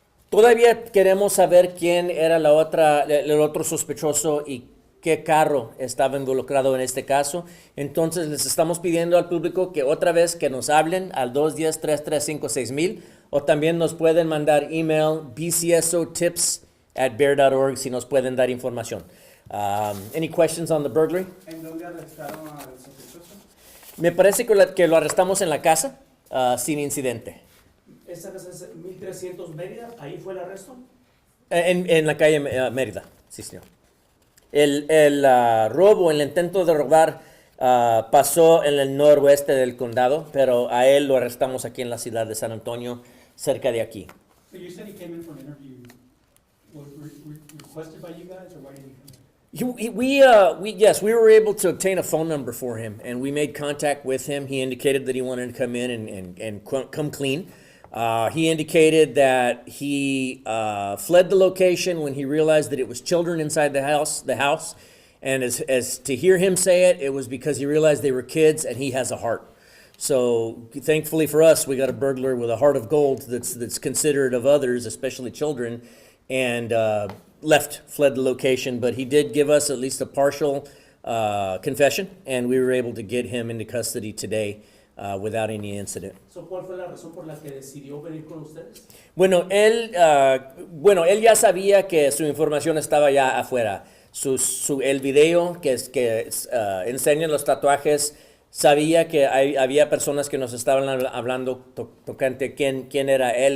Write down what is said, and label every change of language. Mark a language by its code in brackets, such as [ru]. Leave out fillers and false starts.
[es] Todavía queremos saber quién era el otro sospechoso y qué carro estaba involucrado en este caso. Entonces les estamos pidiendo al público que otra vez que nos hablen al 210-335-6000 o también nos pueden mandar email bcsotips@bear.org si nos pueden dar información. [en] Any questions on the burglary? [es] ¿En dónde arrestaron al sospechoso? Me parece que lo arrestamos en la casa sin incidente. ¿Esa casa es 1300 Mérida? ¿Ahí fue el arresto? En la calle Mérida, sí, señor. El robo, el intento de robar pasó en el noroeste del condado, pero a él lo arrestamos aquí en la ciudad de San Antonio, cerca de aquí. [en] So you said he came in for an interview. Was requested by you guys, or why did he come in? We were able to obtain a phone number for him, and we made contact with him. He indicated that he wanted to come in and come clean. He indicated that he fled the location when he realized that it was children inside the house. And as to hear him say it, it was because he realized they were kids and he has a heart. So thankfully for us, we got a burglar with a heart of gold that's considerate of others, especially children, and fled the location. But he did give us at least a partial confession, and we were able to get him into custody today. Without any incident. [es] So, ¿cuál fue la razón por la que decidió venir con ustedes? Bueno, él ya sabía que su información estaba ya afuera. El video que enseña los tatuajes, sabía que había personas que nos estaban hablando tocante quién era él.